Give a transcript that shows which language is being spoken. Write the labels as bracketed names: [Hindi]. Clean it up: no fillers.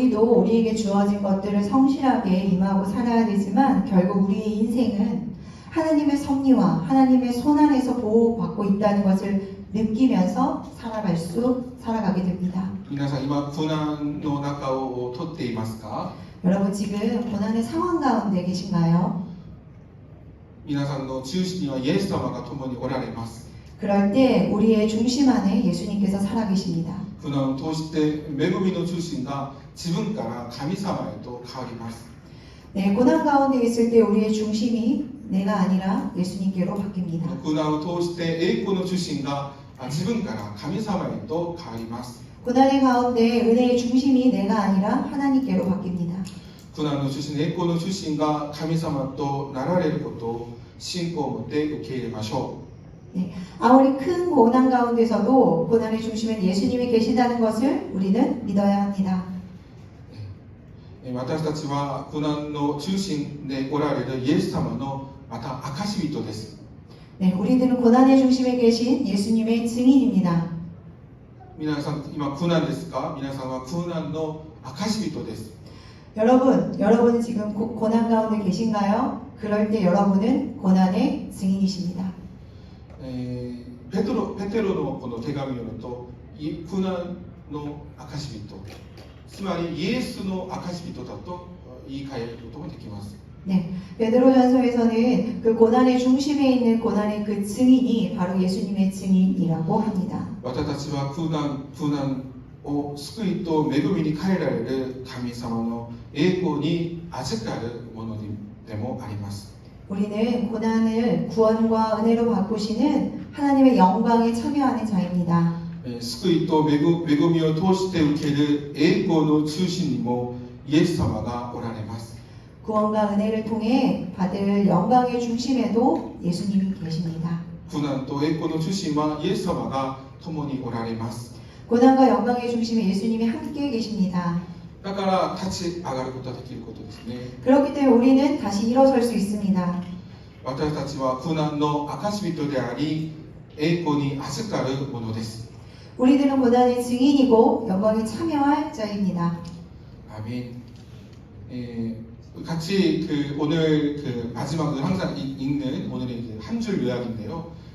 [Korean] 우리도 우리에게 주어진 것들을 성실하게 임하고 살아야 되지만 결국 우리의 인생은 하나님의 섭리와 하나님의 손안에서 보호받고 있다는 것을 느끼면서 살아가게 됩니다. [Japanese] 皆さん今苦難の中を通っていますか？ [Korean] 여러분 지금 고난의 상황 가운데 계신가요? [Japanese] 皆さんの中心にはイエス様が共におられます。 [Korean] 그럴 때 우리의 중심 안에 예수님께서 살아계십니다. [Japanese] 苦難を通して恵みの中心が自分から神様へと変わります。 [Korean] 네, 고난 가운데 있을 때 우리의 중심이 내가 아니라 예수님께로 바뀝니다. [Japanese] 苦難を通して栄光の中心が自分から神様へと変わります。 [Korean] 고난의 가운데 은혜의 중심이 내가 아니라 하나님께로 바뀝니다. [Japanese] 苦難の中心、栄光の中心が神様となられることを信仰を持って受け入れましょ [Korean] 네, 아무리 큰 고난 가운데서도 고난의 중심엔 예수님이 계시다는 것을 우리는 믿어야 합니다. [Japanese] う。私たちは苦難の中心でおられるイエス様のまた証人です。 [Korean] 네, 우리들은 고난의 중심에 계신 예수님의 증인입니다. [Japanese] 皆さん今苦難ですか？皆さんは苦難の証人です。 [Korean] 여러분은 지금 고난 가운데 계신가요? 그럴 때 여러분은 고난의 증인이십니다. [Japanese] ペテロのこの手紙を読むと苦難の証人、つまりイエスの証人だと言い換えることができます。 [Korean] 네, 베드로전서에서는 그 고난의 중심에 있는 고난의 그 증인이 바로 예수님의 증인이라고 합니다. [Japanese] 私たちは苦難を救いと恵みに変えられる神様の栄光に預かるものでもあります。 [Korean] 우리는 고난을 구원과 은혜로 바꾸시는 하나님의 영광에 참여하는 자입니다. [Japanese] 救いと恵みを通して受ける栄光の中心にもイエス様がおられます。 [Korean] 구원과 은혜를 통해 받을 영광의 중심에도 예수님이 계십니다. [Japanese] 苦難と栄光の中心はイエス様が共におられます。 [Korean] 고난과 영광의 중심에 예수님이 함께 계십니다. [Japanese] だから立ち上がることができることですね。 [Korean] 그렇기 때문에 우리는 다시 일어설 수 있습니다. [Japanese] 私たちは苦難の証人であり栄光に預かるものです。 [Korean] 우리들은 고난의 증인이고 영광에 참여할 자입니다. 아멘. 같이 오늘 마지막을 항상 읽는 오늘의 한 줄 요약인데요.